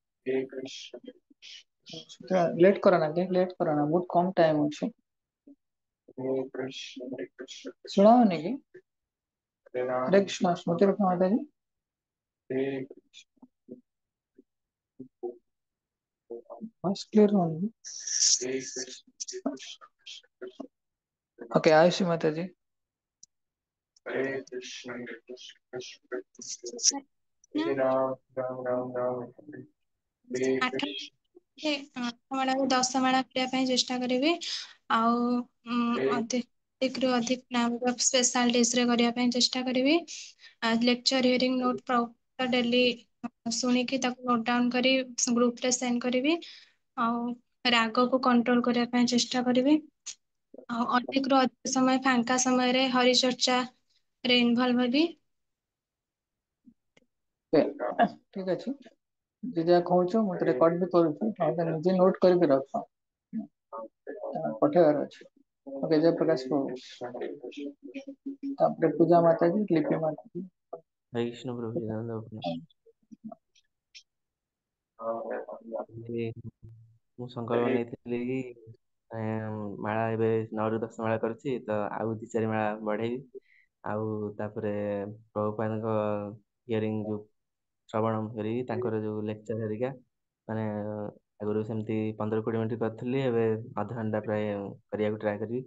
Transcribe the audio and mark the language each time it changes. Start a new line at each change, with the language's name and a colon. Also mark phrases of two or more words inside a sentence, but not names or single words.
Odia: ଲେଟ୍ କରନା, ଲେଟ୍ କରନା, ବହୁତ କମ ଟାଇମ ଅଛି। ଶୁଣାଉନି କି? ହରେ କୃଷ୍ଣ, ସ୍ମୃତି ରଖ ମାତାଜୀ।
English: voice clear
Odia: ହଉନି।
Hindi: ओके, आयुषी माता जी। हरे कृष्ण
Odia: ନା
Sanskrit: हरे राम राम राम राम, हरे 8 कृष्ण।
Odia: ମାଳକୁ 10 ମାଳ କରିବା ପାଇଁ ଚେଷ୍ଟା କରିବି। ଆଉ
Sanskrit: हरे
Odia: ଅଧିକରୁ ଅଧିକ ନାମ
English: special daysରେ
Odia: କରିବା ପାଇଁ ଚେଷ୍ଟା କରିବି।
English: lecture hearing note daily
Odia: ଶୁଣିକି ତାକୁ
English: note down
Odia: କରି ଗ୍ରୁପରେ ସେଣ୍ଡ କରିବି। ଆଉ ରାଗକୁ କଣ୍ଟ୍ରୋଲ କରିବା ପାଇଁ ଚେଷ୍ଟା କରିବି। ଆଉ ଅଧିକରୁ ଅଧିକ ସମୟ ଫାଙ୍କା ସମୟରେ ହରିଚର୍ଚ୍ଚାରେ ଇନଭଲ୍ଭ ହେବି। ଠିକ ଅଛି, ଯେ ଯାହା କହୁଛ ମୁଁ ତ ରେକର୍ଡ ବି କରୁଛି, ତାହେଲେ ନିଜେ ନୋଟ କରିକି ରଖ, ପଠେଇବାର ଅଛି। ଓକେ, ଜୟପ୍ରକାଶ ପ୍ରଭୁ। ତାପରେ ପୂଜା ମାତା जी, लिपि माता जी।
Hindi: हरे कृष्ण प्रभु जी धन्यवाद।
Odia: ये ମୁଁ ସଂକଳ୍ପ ନେଇଥିଲି କି ମାଳା ଏବେ 9ରୁ 10 ମାଳା କରୁଛି, ତ ଆଉ 2-4 ମାଳା ବଢେଇବି। ଆଉ ତାପରେ ପ୍ରଭୁପାଦଙ୍କ ହିୟରିଂ ଯୋଉ ଶ୍ରବଣ କରିବି, ତାଙ୍କର ଯୋଉ ଲେକ୍ଚର ହେରିକା, ମାନେ ଆଗରୁ ସେମିତି 15-20 ମିନିଟ୍ କରିଥିଲି, ଏବେ ଅଧଘଣ୍ଟା ପ୍ରାୟ କରିବାକୁ ଟ୍ରାଏ କରିବି।